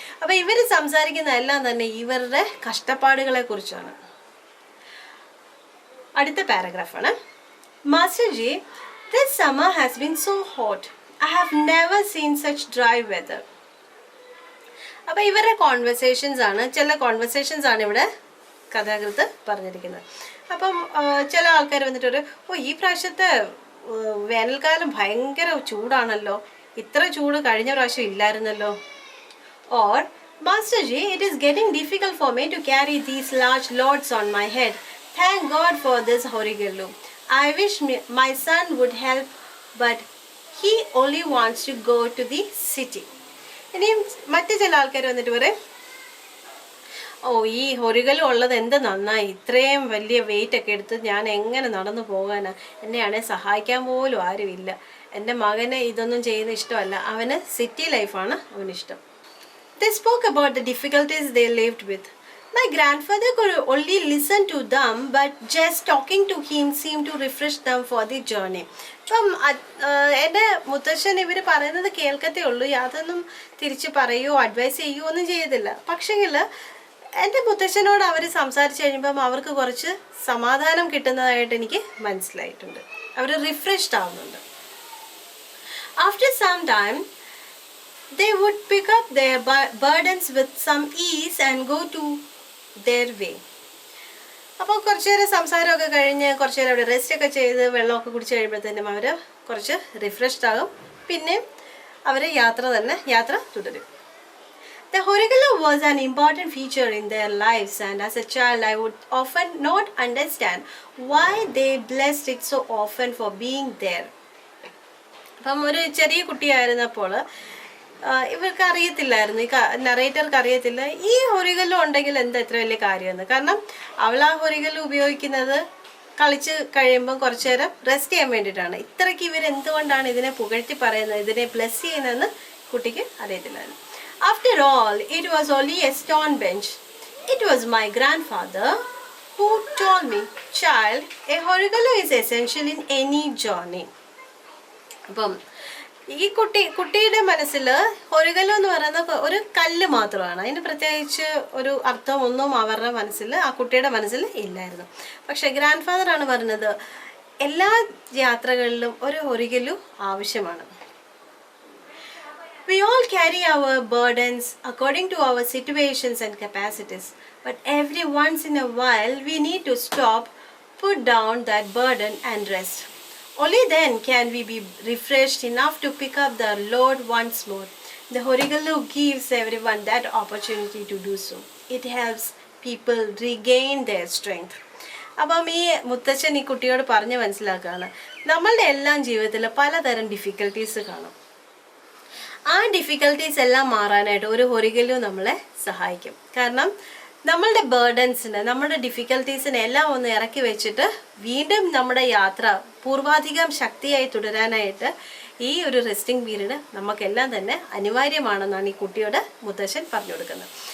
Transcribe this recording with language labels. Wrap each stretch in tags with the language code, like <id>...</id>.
<ml>അപ്പോൾ ഇവർ സംസാരിക്കുന്നതെല്ലാം തന്നെ ഇവരുടെ കഷ്ടപ്പാടുകളെ കുറിച്ചാണ്. അടുത്ത പാരഗ്രാഫാണ്.</ml> <en>Master ji, this summer has been so hot. I have never seen such dry weather.</en> <ml>അപ്പോൾ ഇവരുടെ ചില കോൺവെർസേഷൻസ് ആണ് ഇവിടെ കഥാകൃത്ത് പറഞ്ഞിരിക്കുന്നത്. അപ്പം ചില ആൾക്കാർ വന്നിട്ട് ഈ പ്രാവശ്യത്തെ വേനൽക്കാലം ഭയങ്കര ചൂടാണല്ലോ, ഇത്ര ചൂട് കഴിഞ്ഞ പ്രാവശ്യം ഇല്ലായിരുന്നല്ലോ.</ml> <en>Or Master Ji, it is getting difficult for me to carry these large loads on my head. Thank God for this Horigelu. I wish my son would help, but he only wants to go to the city.</en> <ml>ഇനിയും മറ്റു ചില ആൾക്കാർ വന്നിട്ട് പറയും, ഈ ഹൊറിഗലു ഉള്ളത് എന്ത് നന്നായി, ഇത്രയും വലിയ വെയിറ്റ് ഒക്കെ എടുത്ത് ഞാൻ എങ്ങനെ നടന്നു പോകാനാ, എന്നെയാണെ സഹായിക്കാൻ പോലും ആരുമില്ല. എൻ്റെ മകന് ഇതൊന്നും ചെയ്യുന്ന ഇഷ്ടമല്ല, അവന് സിറ്റി ലൈഫാണ് അവനിഷ്ടം.</ml> <en>They spoke about the difficulties they lived with. My grandfather could only listen to them, but just talking to him seemed to refresh them for the journey.</en> <ml>അപ്പം എൻ്റെ മുത്തശ്ശൻ ഇവർ പറയുന്നത് കേൾക്കത്തേ ഉള്ളൂ, യാതൊന്നും തിരിച്ച് പറയുകയോ അഡ്വൈസ് ചെയ്യുകയോ ഒന്നും ചെയ്തില്ല. പക്ഷെങ്കിൽ എൻ്റെ മുത്തശ്ശനോട് അവർ സംസാരിച്ച് കഴിയുമ്പം അവർക്ക് കുറച്ച് സമാധാനം കിട്ടുന്നതായിട്ട് എനിക്ക് മനസ്സിലായിട്ടുണ്ട്. അവർ റിഫ്രഷ്ഡ് ആവുന്നുണ്ട്.</ml> <en>After some time, they would pick up their burdens with some ease and go to their way.</en> <ml>അപ്പോൾ കുറച്ച് നേരം സംസാരമൊക്കെ കഴിഞ്ഞ് കുറച്ച് നേരം അവിടെ റെസ്റ്റ് ഒക്കെ ചെയ്ത് വെള്ളമൊക്കെ കുടിച്ച് കഴിയുമ്പോഴത്തേനും അവർ കുറച്ച് റിഫ്രഷ്ഡ് ആകും. പിന്നെ അവർ യാത്ര തുടരും.</ml> <en>The Horigelu was an important feature in their lives, and as a child I would often not understand why they blessed it so often for being there.</en> <ml>അപ്പം ഒരു ചെറിയ കുട്ടിയായിരുന്നപ്പോൾ ഇവർക്ക് അറിയത്തില്ലായിരുന്നു, ഈ നറേറ്റർക്ക് അറിയത്തില്ല ഈ ഹൊറിഗലു ഉണ്ടെങ്കിൽ എന്താ ഇത്ര വലിയ കാര്യമെന്ന്. കാരണം അവൾ ആ ഹൊറിഗലു ഉപയോഗിക്കുന്നത് കളിച്ച് കഴിയുമ്പം കുറച്ച് നേരം റെസ്റ്റ് ചെയ്യാൻ വേണ്ടിയിട്ടാണ്. ഇത്രയ്ക്ക് ഇവരെന്തുകൊണ്ടാണ് ഇതിനെ പുകഴ്ത്തി പറയുന്നത്, ഇതിനെ ബ്ലെസ് ചെയ്യുന്നതെന്ന് കുട്ടിക്ക് അറിയത്തില്ലായിരുന്നു.</ml> <en>After all, it was only a stone bench. It was my grandfather who told me, child, a Horigelu is essential in any journey.</en> <ml>അപ്പം ഈ കുട്ടിയുടെ മനസ്സിൽ ഹൊറിഗലു എന്ന് പറയുന്ന ഒരു കല്ല് മാത്രമാണ്, അതിന് പ്രത്യേകിച്ച് ഒരു അർത്ഥമൊന്നും അവരുടെ മനസ്സിൽ, ആ കുട്ടിയുടെ മനസ്സിൽ ഇല്ലായിരുന്നു. പക്ഷേ ഗ്രാൻഡ് ഫാദറാണ് പറഞ്ഞത് എല്ലാ യാത്രകളിലും ഒരു ഹൊറിഗലു ആവശ്യമാണ്.</ml> <en>We all carry our burdens according to our situations and capacities, But every once in a while, we need to stop, put down that burden and rest. Only then can we be refreshed enough to pick up the load once more. The Horigalu gives everyone that opportunity to do so. It helps people regain their strength.</en> <ml>അപ്പം ഈ മുത്തച്ഛൻ ഈ കുട്ടിയോട് പറഞ്ഞ് മനസ്സിലാക്കുകയാണ്, നമ്മളുടെ എല്ലാം ജീവിതത്തിൽ പലതരം ഡിഫിക്കൽട്ടീസ് കാണും. ആ ഡിഫിക്കൽട്ടീസ് എല്ലാം മാറാനായിട്ട് ഒരു ഹൊറിഗലു നമ്മളെ സഹായിക്കും. കാരണം നമ്മളുടെ ബേർഡൻസിന്, നമ്മുടെ ഡിഫിക്കൽട്ടീസിനെ എല്ലാം ഒന്ന് ഇറക്കി വെച്ചിട്ട് വീണ്ടും നമ്മുടെ യാത്ര പൂർവാധികം ശക്തിയായി തുടരാനായിട്ട് ഈ ഒരു റെസ്റ്റിംഗ് പീരീഡ് നമുക്കെല്ലാം തന്നെ അനിവാര്യമാണെന്നാണ് ഈ കുട്ടിയോട് മുത്തശ്ശൻ പറഞ്ഞു കൊടുക്കുന്നത്.</ml>